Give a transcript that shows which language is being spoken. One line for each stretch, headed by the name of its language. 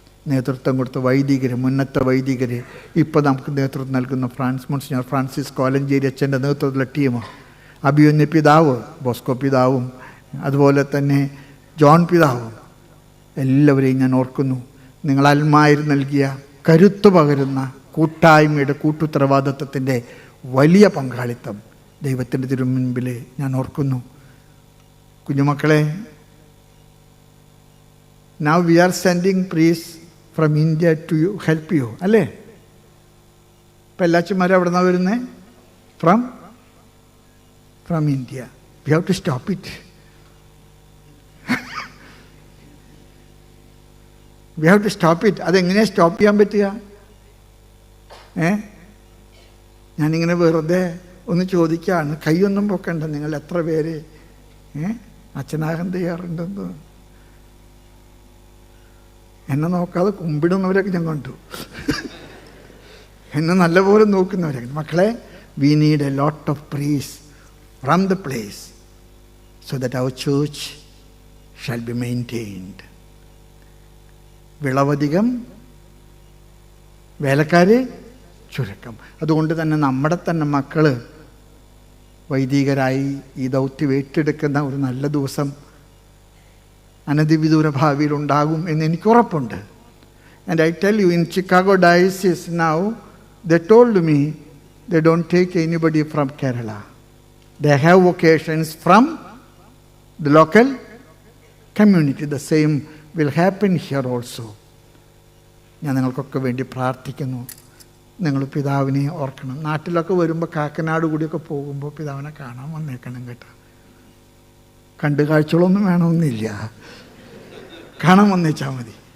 Malayalam: നേതൃത്വം കൊടുത്ത വൈദികർ, മുന്നത്തെ വൈദികർ, ഇപ്പോൾ നമുക്ക് നേതൃത്വം നൽകുന്ന മോൺസിഞ്ഞോർ ഫ്രാൻസിസ് കോലഞ്ചേരി അച്ഛൻ്റെ നേതൃത്വത്തിലുള്ള ടീം, അഭിമന്യ പിതാവ് ബോസ്കോ പിതാവും അതുപോലെ തന്നെ ജോൺ പിതാവും, എല്ലാവരെയും ഞാൻ ഓർക്കുന്നു. നിങ്ങൾ അൽമായർ നൽകിയ കരുത്തു പകരുന്ന കൂട്ടായ്മയുടെ കൂട്ടുത്തരവാദിത്വത്തിൻ്റെ വലിയ പങ്കാളിത്തം ദൈവത്തിൻ്റെ തിരുമുൻപിൽ ഞാൻ ഓർക്കുന്നു.
English: കുഞ്ഞുമക്കളെ, now we are sending priests from India to you, help you, അല്ലേ?
Malayalam: ഇപ്പം എല്ലാച്ചന്മാരും എവിടെ നിന്നാണ് വരുന്നത്?
English: From from India. We have to stop it. We have to stop it.
Malayalam: അതെങ്ങനെയാണ് സ്റ്റോപ്പ് ചെയ്യാൻ പറ്റുക? ഞാനിങ്ങനെ വെറുതെ ഒന്ന് ചോദിക്കുകയാണ്. കൈയൊന്നും പൊക്കണ്ട. നിങ്ങൾ എത്ര പേര് അച്ഛനാകാൻ തയ്യാറുണ്ടെന്ന്? എന്നെ നോക്കാതെ കുമ്പിടുന്നവരൊക്കെ ഞാൻ കണ്ടു. എന്നെ നല്ലപോലെ നോക്കുന്നവരൊക്കെ.
English: മക്കളെ, we need a lot of praise from the place so that our church shall be maintained.
Malayalam: വിളവധികം, വേലക്കാര് ചുരുക്കം. അതുകൊണ്ട് തന്നെ നമ്മുടെ തന്നെ മക്കൾ വൈദികരായി ഈ ദൗത്യം ഏറ്റെടുക്കുന്ന ഒരു നല്ല ദിവസം അനധിവിദൂര ഭാവിയിൽ ഉണ്ടാകും എന്ന് എനിക്ക് ഉറപ്പുണ്ട്.
English: And I tell you, in Chicago diocese now, they told me they don't take anybody from Kerala. They have vocations from the local community. The same will happen here also.
Malayalam: ഞാൻ നിങ്ങൾക്കൊക്കെ വേണ്ടി പ്രാർത്ഥിക്കുന്നു. നിങ്ങൾ പിതാവിനെ ഓർക്കണം. നാട്ടിലൊക്കെ വരുമ്പോൾ കാക്കനാട് കൂടിയൊക്കെ പോകുമ്പോൾ പിതാവിനെ കാണാൻ വന്നേക്കണം കേട്ടോ. കണ്ടു കാഴ്ചകളൊന്നും വേണമെന്നില്ല, കാണാൻ വന്നേച്ചാൽ മതി.